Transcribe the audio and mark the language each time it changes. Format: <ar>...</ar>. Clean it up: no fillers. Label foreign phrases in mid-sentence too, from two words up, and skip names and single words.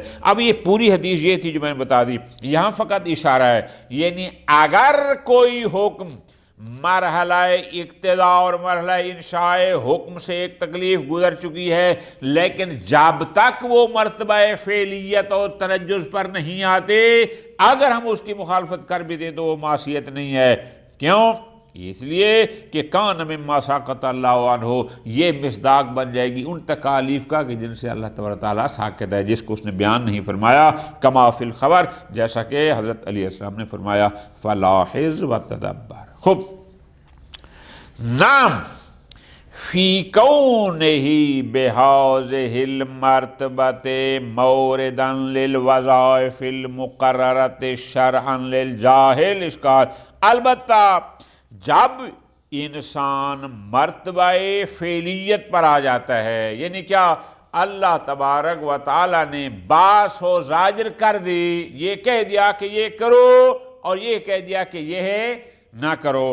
<ur>اب یہ پوری حدیث یہ تھی جو میں نے بتا دی، یہاں فقط اشارہ ہے، یعنی اگر کوئی حکم مرحلہ اقتدا اور مرحلہ انشاء حکم سے ایک تکلیف گزر چکی ہے، لیکن جب تک وہ مرتبہ فعلیت اور تنجز پر نہیں آتے، اگر ہم اس کی مخالفت کر بھی دیں تو وہ معصیت نہیں ہے، کیوں؟ اس لیے کہ</ur> <ar>کان مما ساقط اللہ عنہ،</ar> <ur>یہ مصداق بن جائے گی ان تکالیف کا کہ جن سے اللہ تبارک تعالیٰ ساقط ہے، جس کو اس نے بیان نہیں فرمایا،</ur> <ar>کما فی الخبر،</ar> <ur>جیسا کہ حضرت علیہ السلام نے فرمایا،</ur> <ar>فلاحظ وتدبر۔</ar> <ur>خوب،</ur> <ar>نام فی کونہ بہذہ المرتبۃ مورداً للوظائف المقررۃ شرعاً للجاہل اشکال،</ar> <ur>البتہ جب انسان مرتبہ فعلیت پر آ جاتا ہے، یعنی کیا؟ اللہ تبارک و تعالی نے باعث و زاجر کر دی، یہ کہہ دیا کہ یہ کرو اور یہ کہہ دیا کہ یہ نہ کرو،</ur>